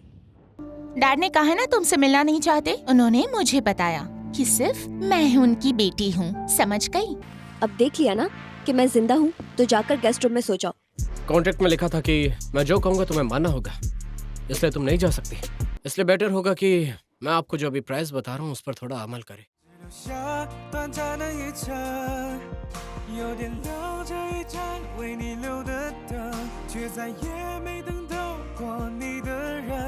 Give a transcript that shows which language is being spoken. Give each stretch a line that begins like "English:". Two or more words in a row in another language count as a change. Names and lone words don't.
Hindi: डैड ने कहा है ना तुमसे मिलना नहीं चाहते। उन्होंने मुझे बताया कि सिर्फ मैं ही उनकी बेटी हूँ, समझ गई? अब देख लिया ना कि मैं जिंदा हूँ, तो जाकर गेस्ट रूम में सो जाओ। कॉन्ट्रैक्ट में लिखा था कि मैं जो कहूँगा तुम्हें मानना होगा, इसलिए तुम नहीं जा सकती। इसलिए बेटर होगा कि मैं आपको जो अभी प्राइस बता रहा हूँ उस पर थोड़ा अमल करें।
Chinese: 下短暂的一程，有点留着一盏为你留的灯，却再也没等到过你的人。